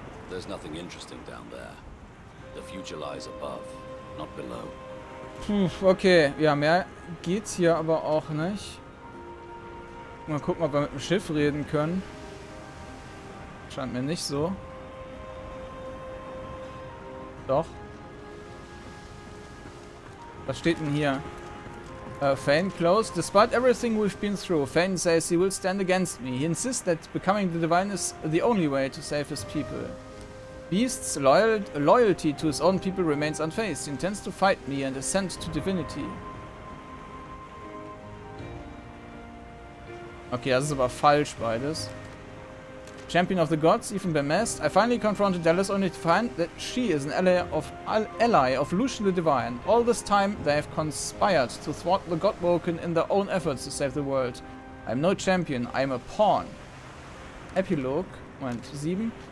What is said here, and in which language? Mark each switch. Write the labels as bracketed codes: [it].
[en] There's nothing interesting down there. The future lies above, not below. [de] Okay, ja, mehr geht's hier aber auch nicht. Mal gucken, ob wir mit dem Schiff reden können. Scheint mir nicht so. Doch. Was steht denn hier? [en] Fane closed. Despite everything we've been through, Fane says he will stand against me. He insists that becoming the divine is the only way to save his people. Beast's loyalty to his own people remains unfazed. He intends to fight me and ascend to divinity. [de] Okay, das ist aber falsch beides. [en] Champion of the gods, even bemasked, I finally confronted Dallas only to find that she is an ally of Lucian the Divine. All this time they have conspired to thwart the Godwoken in their own efforts to save the world. I'm no champion, I'm a pawn. Epilogue, Moment, 7.